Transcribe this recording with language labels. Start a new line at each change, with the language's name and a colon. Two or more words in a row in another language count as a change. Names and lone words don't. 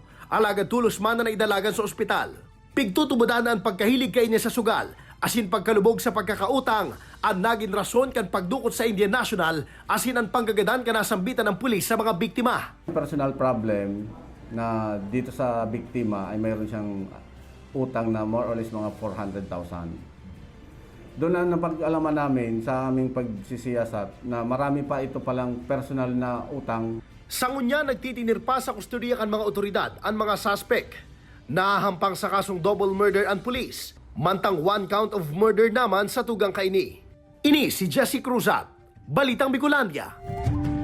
Bikol: Alagad tulos man na naidalagan sa ospital. Pigtutubudan ang pagkahilig kay niya sa sugal, asin pagkalubog sa pagkakautang, ang naging rason kan pagdukot sa Indian National, asin ang panggagadan ka nasambitan ng pulis sa mga biktima.
English: Personal problem
Filipino: na dito sa biktima ay mayroon siyang utang na
English: more or less
Filipino: mga 400,000. Doon na napag-alaman namin sa aming pagsisiyasat na marami pa ito palang personal na utang.
Bikol: Sangunya nagtitinir pa sa kustodiya kan mga otoridad ang mga suspect. Nahahampang sa kasong
English: double murder
Bikol: ang pulis, mantang
English: 1 count of murder
Bikol: naman sa tugang kaini. Ini si Jesse Cruzat, Balitang Bicolandia.